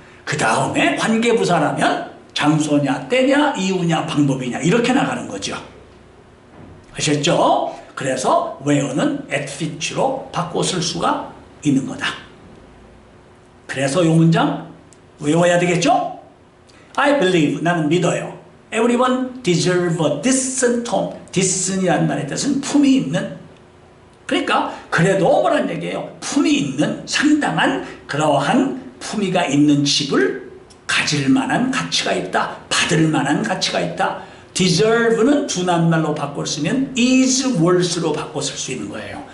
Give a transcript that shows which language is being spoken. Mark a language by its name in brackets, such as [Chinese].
[Korean] 그 다음에 관계부사라면 장소냐 때냐 이유냐 방법이냐 이렇게 나가는 거죠. 아셨죠? 그래서 where는 at fit로 바꿔 쓸 수가 있는 거다. 그래서 이 문장 외워야 되겠죠? [English] I believe, [Korean] 나는 믿어요. [English] Everyone deserve a decent home. [Korean] decent이라는 말의 뜻은 품이 있는. 그러니까 그래도 뭐란 얘기예요? 품이 있는 상당한 그러한 품위가 있는 집을 가질 만한 가치가 있다. 받을 만한 가치가 있다. deserve는 두낱말로 바꿔 쓰면 [English] is worth [Korean] 로 바꿔 쓸 수 있는 거예요.